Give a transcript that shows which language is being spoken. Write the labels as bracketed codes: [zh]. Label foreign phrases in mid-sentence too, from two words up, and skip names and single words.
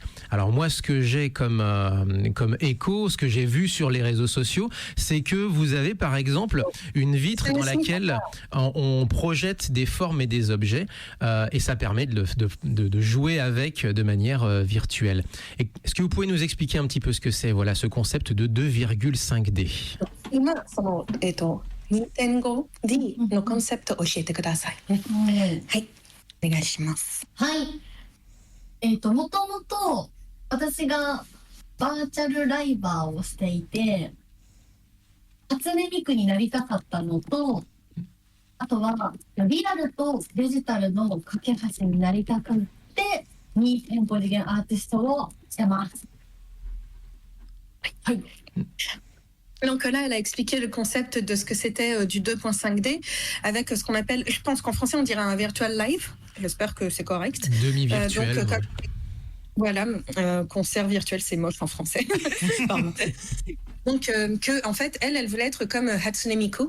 [fr] Alors moi, ce que j'ai comme écho, ce que j'ai vu sur les réseaux sociaux, c'est que vous avez par exemple une vitre dans laquelle on projette des formes et des objets, et ça permet de jouer avec de manière virtuelle. Est-ce que vous pouvez nous expliquer un petit peu ce que c'est, voilà, ce concept de 2,5D? [ja] 今任天堂 D のコンセプトを教えてください。はい、お願いします。はい。もともと私がバーチャルライバーをしていて、初音ミクになりたかったのと、あとはリアルとデジタルの架け橋になりたくって2.5次元アーティストをしてます。はい。 [fr] Donc là, elle a expliqué le concept de ce que c'était du 2.5D avec ce qu'on appelle, je pense qu'en français on dirait un [en] virtual live. [fr] J'espère que c'est correct. Demi-virtuel. Voilà, concert virtuel, c'est moche en français. Pardon. Donc, en fait, elle voulait être comme Hatsune Miku.